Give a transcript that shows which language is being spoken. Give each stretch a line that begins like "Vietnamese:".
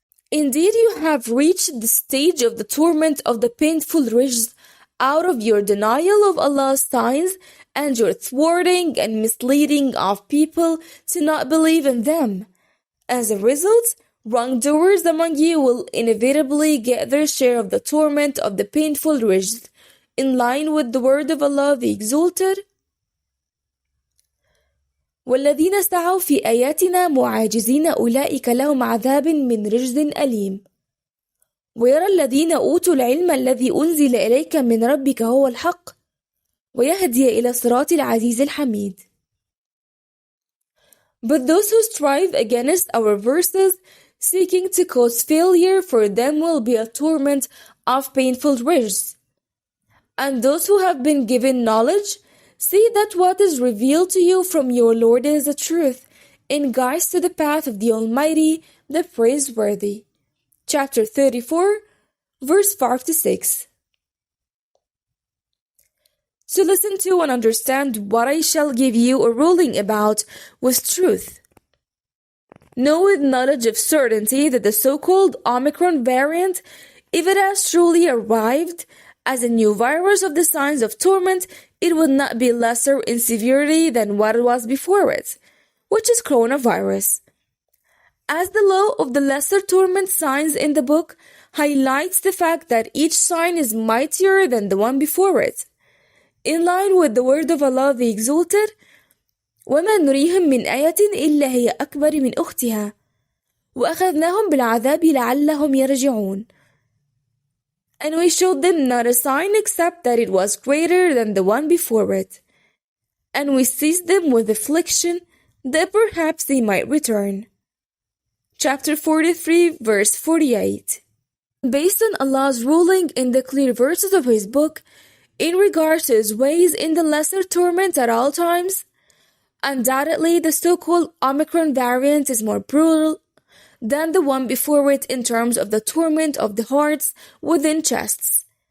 English: Indeed, you have reached the stage of the torment of the painful rijs out of your denial of Allah's signs and your thwarting and misleading of people to not believe in them. As a result, wrongdoers among you will inevitably get their share of the torment of the painful rijs, in line with the word of Allah the Exalted.
Arabic: والذين سعوا في آياتنا معاجزين أولئك لهم عذاب من رجز أليم ويرى الذين أوتوا العلم الذي أنزل إليك من ربك هو الحق ويهدي إلى صراط العزيز الحميد.
English: But those who strive against our verses, seeking to cause failure, for them will be a torment of painful rijs. And those who have been given knowledge, see that what is revealed to you from your Lord is the truth, and guides to the path of the Almighty, the Praiseworthy. Chapter 34, verse 5-6. To listen to and understand what I shall give you a ruling about with truth. Know with knowledge of certainty that the so-called Omicron variant, if it has truly arrived as a new virus of the signs of torment, it would not be lesser in severity than what it was before it, which is coronavirus. As the law of the lesser torment signs in the book highlights the fact that each sign is mightier than the one before it. In line with the word of Allah the Exalted,
Arabic: وَمَا نُرِيهِمْ مِنْ آيَةٍ إِلَّا هِيَ أَكْبَرُ مِنْ أُخْتِهَا وَأَخَذْنَاهُمْ بِالْعَذَابِ لَعَلَّهُمْ يَرْجِعُونَ.
English: And we showed them not a sign except that it was greater than the one before it. And we seized them with affliction, that perhaps they might return. Chapter 43, verse 48. Based on Allah's ruling in the clear verses of His book, in regards to His ways in the lesser torment at all times, undoubtedly the so-called Omicron variant is more brutal than the one before it in terms of the torment of the hearts within chests.